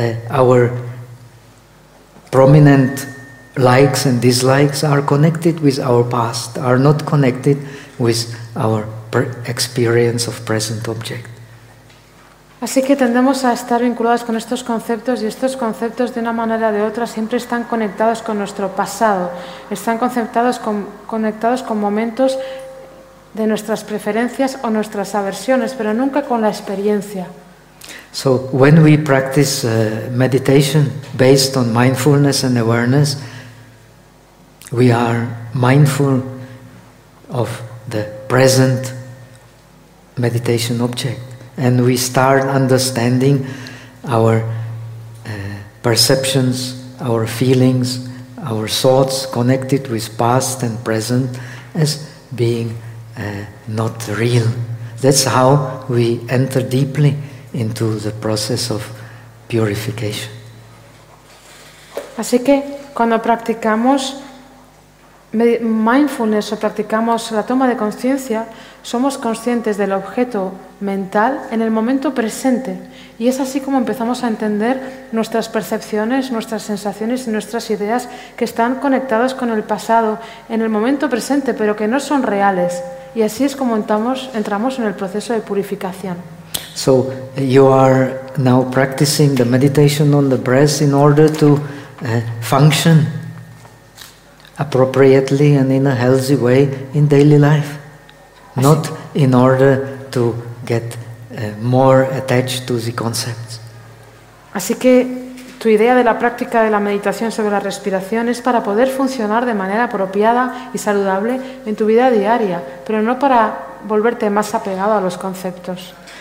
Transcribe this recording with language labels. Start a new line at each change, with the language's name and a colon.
English: Our prominent likes and dislikes are connected with our past, are not connected with our experience of present object.
Spanish: Así que tendemos a estar vinculados con estos conceptos, y estos conceptos de una manera o de otra siempre están conectados con nuestro pasado, están conectados con momentos de nuestras preferencias o nuestras aversiones, pero nunca con la experiencia.
English: So when we practice meditation based on mindfulness and awareness, we are mindful of the present meditation object, and we start understanding our perceptions, our feelings, our thoughts connected with past and present as being not real. That's how we enter deeply into the process of purification.
Spanish: Así que cuando practicamos mindfulness o practicamos la toma de conciencia, somos conscientes del objeto mental en el momento presente, y es así como empezamos a entender nuestras percepciones, nuestras sensaciones y nuestras ideas, que están conectadas con el pasado en el momento presente, pero que no son reales, y así es como entramos en el proceso de purificación.
English: So you are now practicing the meditation on the breath in order to function appropriately and in a healthy way in daily life, not in order to get more attached to the concepts.
Spanish: Así que tu idea de la práctica de la meditación sobre la respiración es para poder funcionar de manera apropiada y saludable en tu vida diaria, pero no para volverte más apegado a los conceptos.